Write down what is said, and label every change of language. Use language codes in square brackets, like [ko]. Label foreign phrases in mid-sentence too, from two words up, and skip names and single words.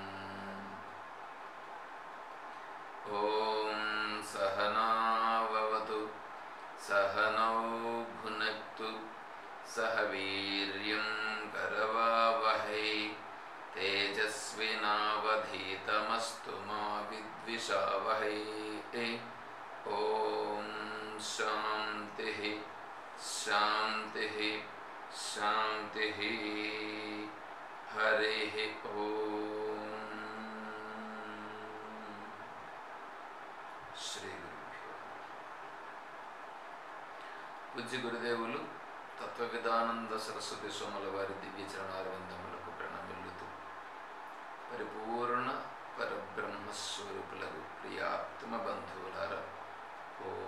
[sa] ॐ सहनाववतु सहनौ भुनक्तु सह वीर्यं करवावहै तेजस्विनावधीतमस्तु मा विद्विषावहै। ॐ शान्तिः शान्तिः शान्तिः। हरिः ॐ। श्री गुरुभ्यो [te] పూజ్య గురుదేవులు తత్వవిదానంద సరస్వతి సోముల వారి దివ్య చరణారవిందములకు ప్రణమిల్లుతూ పరిపూర్ణ పరబ్రహ్మస్వరూపులకు ప్రియాత్మ బంధువులారా, ఓ